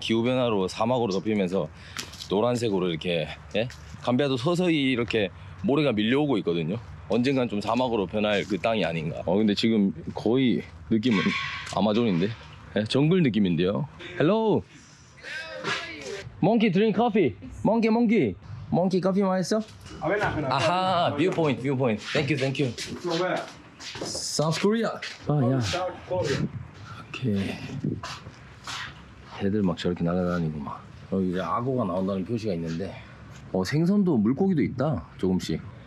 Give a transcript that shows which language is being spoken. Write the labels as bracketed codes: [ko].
[ko] 기후변화로 사막으로 덮이면서 노란색으로 이렇게, 예? 감비아도 서서히 이렇게 모래가 밀려오고 있거든요. 언젠간 좀 사막으로 변할 그 땅이 아닌가. 근데 지금 거의 느낌은 아마존인데? 예? 정글 느낌인데요. [en] Hello. Monkey drink coffee. [ko] Monkey coffee 맛있어? 아하, viewpoint. [en] Thank you. From where? South Korea. 야. South Korea. [ko] 오케이. 애들 막 저렇게 날아다니고 막. 여기 이제 악어가 나온다는 표시가 있는데 생선도 물고기도 있다. 조금씩.